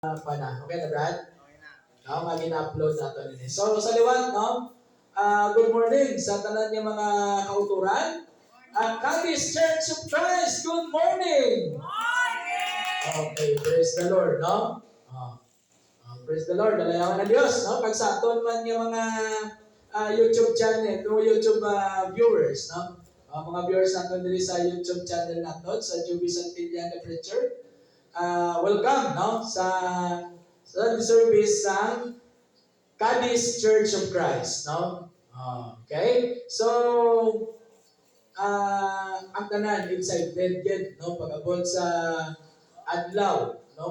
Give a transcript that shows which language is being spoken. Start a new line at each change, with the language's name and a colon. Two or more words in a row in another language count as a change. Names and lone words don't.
Filipino: Pa na. Okay na, Brad?
Hiligaynon: No, mag-in-upload na ito nini. So, sa liwat, no? Good morning sa tanan niya mga kauturan.
English: Cadiz Church of Christ, good morning! Okay, praise the Lord, no? Praise the Lord,
Hiligaynon: dalayawan na Diyos, no?
Filipino: Pag sa aton man yung mga YouTube channel, no? YouTube viewers, no? Mga viewers natin dito sa YouTube channel natin, sa Juby Santillan
English: the Preacher. Welcome,
Filipino: no? Sa service sa Cadiz Church of Christ, no? Okay? So, ang tanan, excited yun, no? Pag-abot sa adlaw, no?